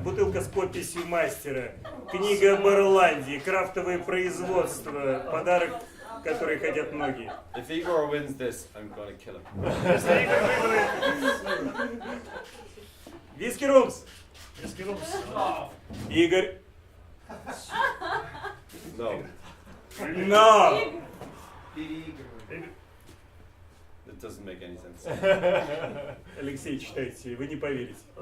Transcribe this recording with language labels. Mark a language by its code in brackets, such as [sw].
[ru] Бутылка с подписью мастера. Книга об Ирландии. Крафтовое производство. Подарок, который хотят многие. [en] If Igor wins this, I'm going to kill him. [ru] Виски Румс. Игорь. [en] No. [ru] Но. [en] It doesn't make any sense. [ru] Алексей, читайте, вы не поверите.